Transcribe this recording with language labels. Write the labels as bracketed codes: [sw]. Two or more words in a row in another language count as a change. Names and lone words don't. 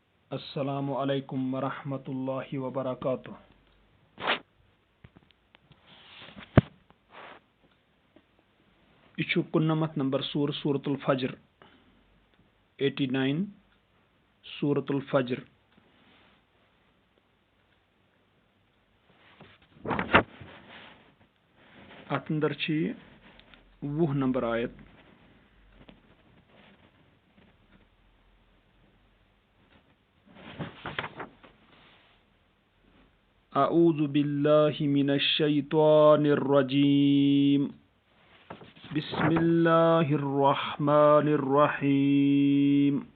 [ar] السلام عليكم ورحمة الله وبركاته. [ks] یہ چھُ 99 نمبر سورة الفجر 89 سورة الفجر. اتھ اندر چھِ 20 نمبر آیت. [ar] اعوذ باللہ من الشیطان الرجیم. بسم اللہ الرحمن الرحیم.